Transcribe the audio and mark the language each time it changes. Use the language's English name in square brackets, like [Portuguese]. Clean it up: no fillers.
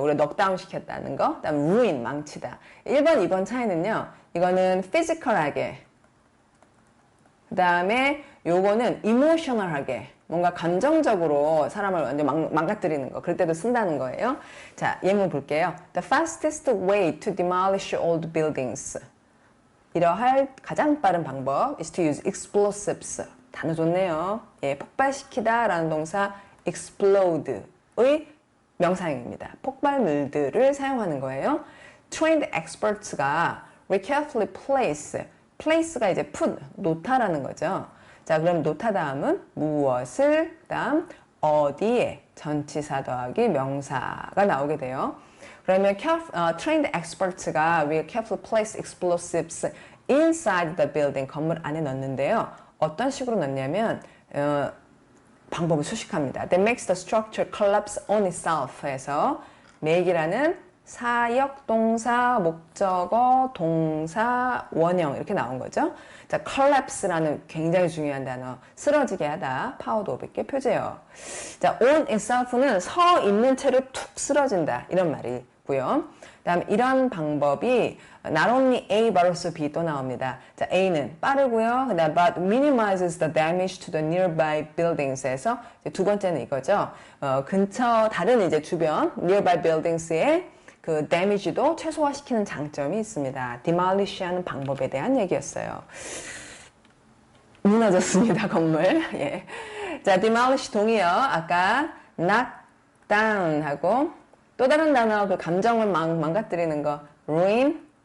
[Korean] 우리가 knockdown 시켰다는 거. 그다음 ruin, 망치다. 1번, 2번 차이는요. 이거는 physical하게. 그 다음에 요거는 emotional하게. 뭔가 감정적으로 사람을 완전 망가뜨리는 거. 그럴 때도 쓴다는 거예요. 자, 예문 볼게요. [English] The fastest way to demolish old buildings. [Korean] 이러할 가장 빠른 방법 [English] is to use explosives. [Korean] 단어 좋네요. 예, 폭발시키다 라는 동사 explode의 명사형입니다. 폭발물들을 사용하는 거예요. [English] Trained experts가 we carefully place가 이제 put, [Korean] 놓다라는 거죠. 자, 그럼 놓다 다음은 무엇을, 다음 어디에, 전치사 더하기 명사가 나오게 돼요. 그러면 [English] trained experts가 we carefully place explosives inside the building, [Korean] 건물 안에 넣는데요. 어떤 식으로 넣냐면 방법을 수식합니다. [English] That makes the structure collapse on itself [Korean] 해서 make이라는 사역 동사, 목적어, 동사, 원형 이렇게 나온 거죠. 자, collapse라는 굉장히 중요한 단어. 쓰러지게 하다. 파워도 500개 표제요. 자, on itself는 서 있는 채로 툭 쓰러진다. 이런 말이고요. 다음 이런 방법이 not only A but also B 또 나옵니다. 자, A는 빠르고요. 그다음 [English] but minimizes the damage to the nearby buildings에서 [Korean] 두 번째는 이거죠. 근처 다른 이제 주변 nearby buildings의 그 damage도 최소화시키는 장점이 있습니다. demolish하는 방법에 대한 얘기였어요. 무너졌습니다, 건물. 예. 자, demolish 동의어. 아까 knock down 하고 또 다른 단어 그 감정을 망가뜨리는 거 ruin.